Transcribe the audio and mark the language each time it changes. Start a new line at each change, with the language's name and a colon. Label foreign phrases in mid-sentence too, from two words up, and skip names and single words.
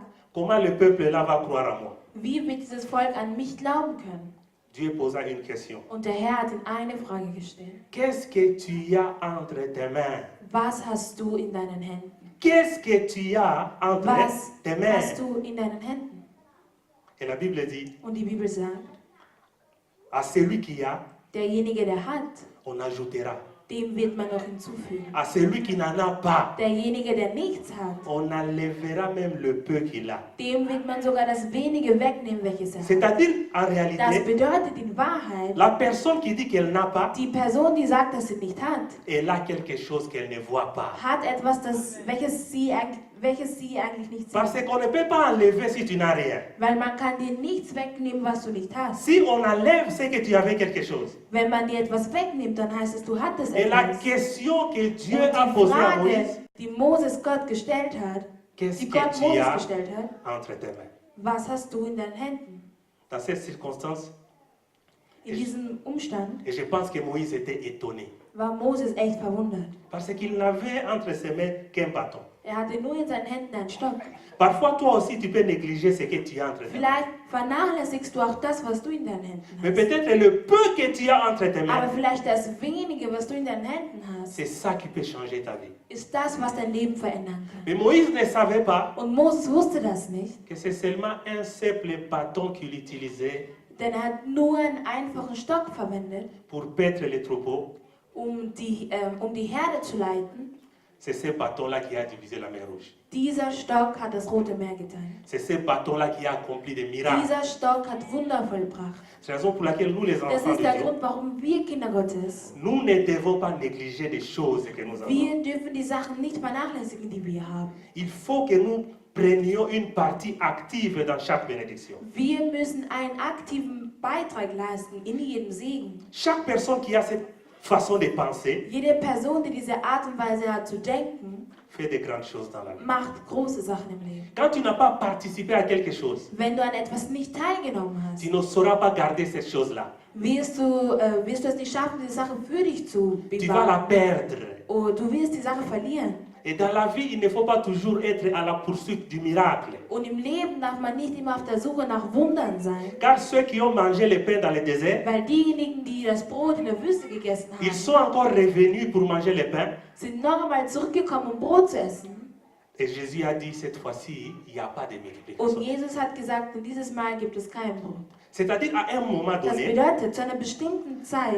French: comment le peuple-là va croire à moi?
German: wie wird dieses Volk an mich glauben können?
French: Dieu posa une question.
German: Und der Herr hat ihm eine Frage gestellt.
French: Qu'est-ce que tu as entre tes mains?
German: Was hast du in deinen Händen?
French: Qu'est-ce que tu as entre
German: Was
French: tes mains?
German: hast du in deinen Händen?
French: Et la Bible dit,
German: Und die Bibel sagt,
French: à celui qui a,
German: derjenige, der hat,
French: on ajoutera.
German: dem wird man noch hinzufügen.
French: À celui qui n'en a pas,
German: Derjenige, der nichts hat,
French: on enlèvera même le peu qu'il a.
German: dem wird man sogar das wenige wegnehmen, welches er hat.
French: C'est-à-dire, en
German: Das
French: réalité,
German: bedeutet in Wahrheit,
French: la personne qui dit qu'elle n'a pas,
German: die Person, die sagt, dass sie nicht hat,
French: elle a quelque chose qu'elle ne voit pas.
German: hat etwas, welches sie eigentlich nicht
French: Parce
German: sieht.
French: qu'on ne peut pas enlever si tu n'as rien.
German: Weil man kann dir nichts wegnehmen, was du nicht hast.
French: Si on enlève, c'est que tu avais quelque chose.
German: Wenn man dir etwas wegnimmt, dann heißt es, du hattest
French: Et la
German: etwas.
French: question que Dieu
German: Und
French: a
German: die
French: posée à
German: Frage,
French: Moïse,
German: die Moses Gott gestellt hat,
French: qu'est-ce
German: die
French: que
German: Gott
French: tu
German: Moses
French: as
German: gestellt hat,
French: entre tes mains?
German: was hast du in deinen Händen?
French: Dans cette circonstance,
German: In diesem Umstand
French: et je pense que Moïse était étonné.
German: war Moses echt verwundert.
French: Parce qu'il n'avait entre ses mains qu'un bâton.
German: Er hatte nur in seinen Händen einen Stock.
French: Parfois, toi aussi, tu peux négliger ce que tu as entre tes mains.
German: Vielleicht vernachlässigst du auch das, was du in deinen Händen
French: Mais
German: hast.
French: peut-être le peu que tu as entre tes
German: Aber
French: mains,
German: vielleicht das wenige, was du in deinen Händen hast,
French: c'est ça qui peut changer ta vie.
German: ist das, was dein Leben verändern kann.
French: Mais Moïse ne savait pas
German: Und Moses wusste das nicht,
French: que c'est seulement un simple bâton qu'il utilisait
German: denn er hat nur einen einfachen Stock verwendet,
French: pour paître les troupeaux.
German: um die Herde zu leiten.
French: C'est ce bâton-là qui a divisé la mer Rouge.
German: Dieser Stock hat das Rote Meer geteilt.
French: C'est ce bâton-là qui a accompli des miracles.
German: Dieser Stock hat Wunder vollbracht.
French: C'est la raison pour laquelle nous, les
German: Das
French: enfants
German: ist
French: de
German: der
French: Dieu,
German: Grund, warum wir Kinder Gottes,
French: nous ne devons pas négliger des choses que nous avons.
German: wir dürfen die Sachen nicht vernachlässigen, die wir haben.
French: Il faut que nous prenions une partie active dans chaque bénédiction.
German: Wir müssen einen aktiven Beitrag leisten in jedem Segen.
French: Chaque personne qui a cette façon de penser
German: Jede Person, die diese Art und Weise hat zu denken,
French: fait de grandes choses dans la vie.
German: macht große Sachen im Leben.
French: Quand tu n'as pas participé à quelque chose,
German: Wenn du an etwas nicht teilgenommen hast,
French: tu ne sauras pas garder cette chose-là.
German: wirst du es nicht schaffen, diese Sache für dich zu
French: Tu vas la
German: bewahren.
French: perdre.
German: Oder du wirst die Sache verlieren.
French: Et dans la vie, il ne faut pas toujours être à la poursuite du miracle.
German: Und im Leben darf man nicht immer auf der Suche nach Wundern sein.
French: Car ceux qui ont mangé le pain dans le désert,
German: Weil diejenigen, die das Brot in der Wüste gegessen
French: ils
German: haben,
French: sont encore revenus pour manger le pain.
German: sind noch einmal zurückgekommen, um Brot zu essen.
French: Et Jésus a dit, cette fois-ci, il n'y a pas de
German: Und
French: multiplication.
German: Jesus hat gesagt, und dieses Mal gibt es kein Brot.
French: C'est-à-dire, à un moment
German: Das
French: donné,
German: bedeutet, zu einer bestimmten Zeit